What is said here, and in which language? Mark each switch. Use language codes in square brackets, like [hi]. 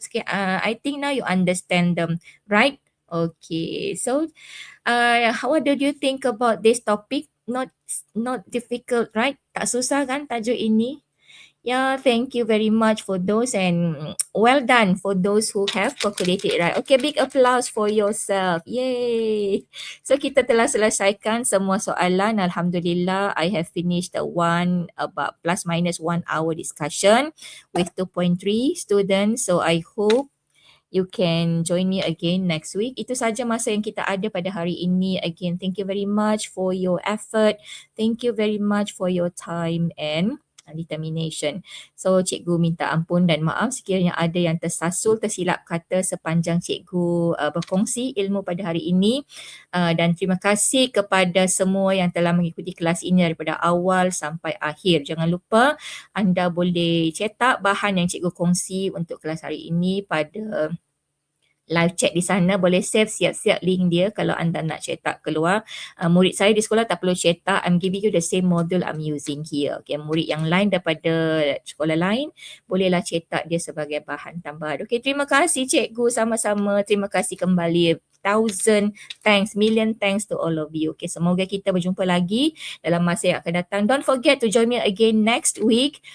[en] Okay, I think now you understand them, right? Okay, so what did you think about this topic? Not difficult, right? [ms] Tak susah kan tajuk ini? [en] Yeah, thank you very much for those, and well done for those who have calculated it right. Okay, big applause for yourself. Yay! [ms] So kita telah selesaikan semua soalan. [en] Alhamdulillah, I have finished the about plus minus 1 hour discussion with 2.3 students. So I hope you can join me again next week. [ms] Itu saja masa yang kita ada pada hari ini. [en] Again, thank you very much for your effort. Thank you very much for your time and determination. [ms] So cikgu minta ampun dan maaf sekiranya ada yang tersilap kata sepanjang cikgu berkongsi ilmu pada hari ini, dan terima kasih kepada semua yang telah mengikuti kelas ini daripada awal sampai akhir. Jangan lupa anda boleh cetak bahan yang cikgu kongsi untuk kelas hari ini pada live chat di sana. Boleh save siap-siap link dia kalau anda nak cetak keluar. Murid saya di sekolah tak perlu cetak. [en] I'm giving you the same module I'm using here. [ms] Okay, murid yang lain daripada sekolah lain bolehlah cetak dia sebagai bahan tambahan. Okay, terima kasih cikgu, sama-sama. Terima kasih kembali. [en] 1,000 thanks, million thanks to all of you. [ms] Okay, semoga kita berjumpa lagi dalam masa yang akan datang. [en] Don't forget to join me again next week.